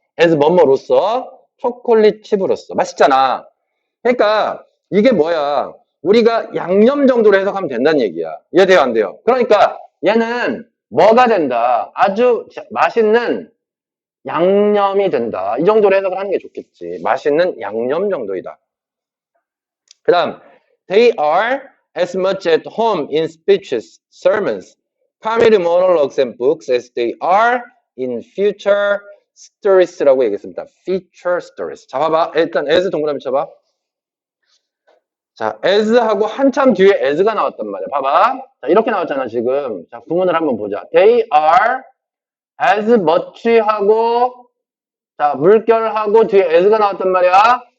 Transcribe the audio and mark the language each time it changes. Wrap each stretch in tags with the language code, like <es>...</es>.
<ko>as 뭐뭐로서 초콜릿 칩으로서 맛있잖아. 그러니까 이게 뭐야? 우리가 양념 정도로 해석하면 된다는 얘기야. 이해돼요 안 돼요? 그러니까 얘는 뭐가 된다? 아주 맛있는 양념이 된다. 이 정도로 해석을 하는 게 좋겠지. 맛있는 양념 정도이다.</ko> <en>그 다음 They are as much at home in speeches, sermons, comedy monologues and books as they are in future stories</en> <ko>라고 얘기했습니다.</ko> <en>Future stories.</en> <ko>자, 봐봐. 일단 as 동그라미 쳐봐. 자, as하고 한참 뒤에 as가 나왔단 말이야. 봐봐. 자, 이렇게 나왔잖아, 지금. 자, 구문을 한번 보자.</ko> <en>They are as much</en> <ko>하고, 자, 물결하고 뒤에 as가 나왔단 말이야.</ko>